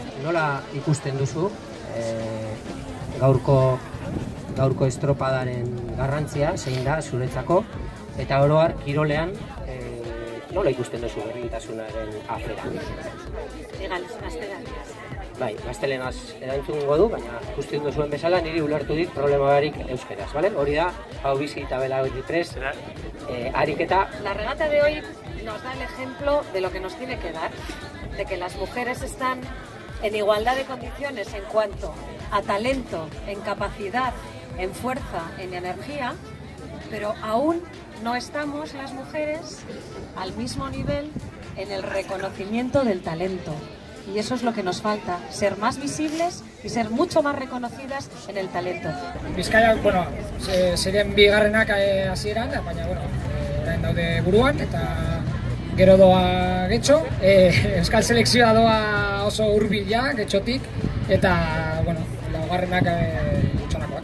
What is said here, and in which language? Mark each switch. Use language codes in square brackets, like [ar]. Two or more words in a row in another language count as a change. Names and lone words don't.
[eu] Nola ikusten duzu gaurko estropadaren garrantzia, zein da zuretzako, eta oro har kirolean nola ikusten duzu berdintasunaren afera? Gazteleraz. Bai, gaztelenaz erantzungo du, baina ikusten duzuen bezala niri ulertu dit problema barik euskeraz, ¿vale? Hori da, hau bizi eta Belarri Prest ariketa. [es] La regata de hoy nos da el ejemplo de lo que nos tiene que dar, de que las mujeres están en igualdad de condiciones en cuanto a talento, en capacidad, en fuerza, en energía, pero aún no estamos las mujeres al mismo nivel en el reconocimiento del talento. Y eso es lo que nos falta, ser más visibles y ser mucho más reconocidas en el talento. [eu] Bizkaia, ziren bigarrenak hasieran, baina, orain daude buruan, eta gero doa Getxo. Euskal selekzioa doa oso hurbil ja, Getxotik, eta, laugarrenak gutxonakoak.